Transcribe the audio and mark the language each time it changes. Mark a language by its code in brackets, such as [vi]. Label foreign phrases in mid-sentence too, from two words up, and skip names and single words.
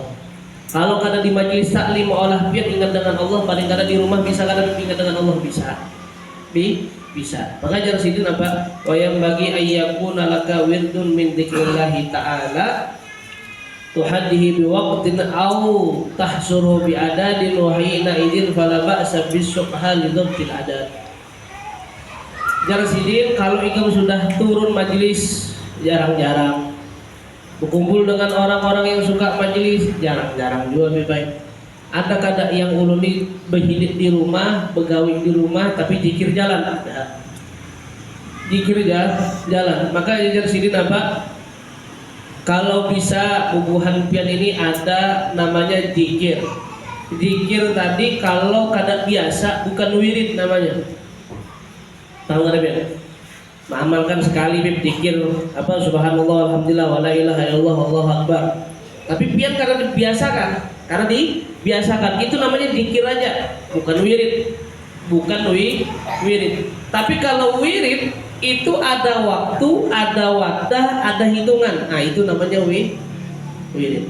[bjn] Kalau kada di majelis taklim olah pian ingat dengan Allah, paling kada di rumah bisa kada ingat dengan Allah bisa. Bisa. Maka jar sidin apa? [ar] وينبغي أن يكون لك ورد من ذكر الله تعالى تحده بوقت أو تحصره بعدد وحينئذ فلا بأس بسبحة لضبط العدد. [bjn] Jar sidin kalau ikam sudah turun majelis jarang-jarang, berkumpul dengan orang-orang yang suka majelis jarang-jarang juga lebih baik. Ada kada yang ulun berhidup di rumah, begawi di rumah, tapi zikir jalan ada. Zikir jalan. Maka jar sidin apa? Kalau bisa bubuhan pian ini ada namanya zikir. Zikir tadi kalau kada biasa bukan wirid namanya. Tahu kada pian? Mengamalkan sekali zikir apa [ar] سبحان الله الحمد لله ولا إله إلا الله والله أكبر. [bjn] Tapi pian kada dibiasakan. Karena dibiasakan, itu namanya zikir aja, bukan wirid, wirid. Tapi kalau wirid itu ada waktu, ada wadah, ada hitungan. Nah itu namanya wirid.